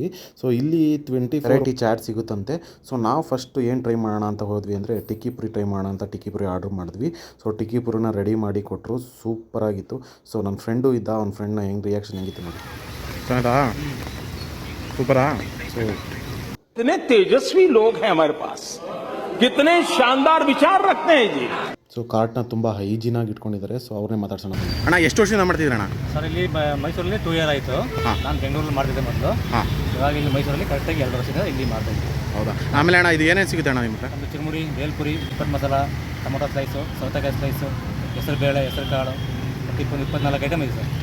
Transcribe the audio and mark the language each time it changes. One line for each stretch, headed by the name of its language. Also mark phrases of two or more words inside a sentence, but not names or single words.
Kannada: ಸೊ ಇಲ್ಲಿ 24 ವೆರೈಟಿ ಚಾಟ್ ಸಿಗುತ್ತಂತೆ. ಸೊ ನಾವು ಫಸ್ಟು ಏನು ಟ್ರೈ ಮಾಡೋಣ ಅಂತ ಹೋದ್ವಿ ಅಂದರೆ ಟಿಕ್ಕಿ ಪುರಿ ಟ್ರೈ ಮಾಡೋಣ ಅಂತ ಟಿಕ್ಕಿ ಪುರಿ ಆರ್ಡ್ರ್ ಮಾಡಿದ್ವಿ. ಸೊ ಟಿಕ್ಕಿ ಪುರಿನ ರೆಡಿ ಮಾಡಿ ಕೊಟ್ಟರು, ಸೂಪರಾಗಿತ್ತು. ಸೊ ನನ್ನ ಫ್ರೆಂಡು ಇದ್ದ, ಅವ್ನ ಫ್ರೆಂಡ್ನ ರಿಯಾಕ್ಷನ್ ಹೆಂಗಿತ್ತು ನೋಡಿ. ಚೆನ್ನಾ ಸೂಪರಾ. ಸೊ
Hindi: कितने तेजस्वी लोग हैं हमारे पास, कितने शानदार विचार रखते हैं जी.
Kannada: ಸೊ ಕಾರ್ಟ್ನ ತುಂಬ ಹೈಜೀನಾಗಿ ಇಟ್ಕೊಂಡಿದ್ದಾರೆ. ಸೊ ಅವ್ರನ್ನೇ ಮಾತಾಡ್ಸೋಣ. ಅಣ್ಣ ಎಷ್ಟು ವರ್ಷದಿಂದ ಮಾಡ್ತಿದ್ದೀರಣ್ಣ? ಸರ್ ಇಲ್ಲಿ ಮೈಸೂರಲ್ಲಿ 2 ಇಯರ್ ಆಯಿತು. ನಾನು ಬೆಂಗಳೂರಲ್ಲಿ ಮಾಡ್ತಿದ್ದೆ ಮೊದಲು. ಇವಾಗ ಇಲ್ಲಿ ಮೈಸೂರಲ್ಲಿ ಕರೆಕ್ಟಾಗಿ 2 ವರ್ಷದಿಂದ ಇಲ್ಲಿ ಮಾಡ್ತಾ ಇದ್ದೀನಿ. ಹೌದಾ? ಆಮೇಲೆ ಅಣ್ಣ ಇದು ಏನೇನು ಸಿಗುತ್ತೆ ಅಣ್ಣ ನಿಮಗೆ? ಒಂದು ಚಿರುಮುರಿ, ಬೇಲ್ಪುರಿ, ಉಪ್ಪಟ್ಟು ಮಸಾಲ,
English: tomato slice,
Kannada: ಸೌತೆಕಾಯಿ ಸ್ಲೈಸು, ಹೆಸರು ಬೇಳೆ, ಹೆಸರು ಕಾಳು, 24 ಐಟಮ್ ಇದೆ ಸರ್.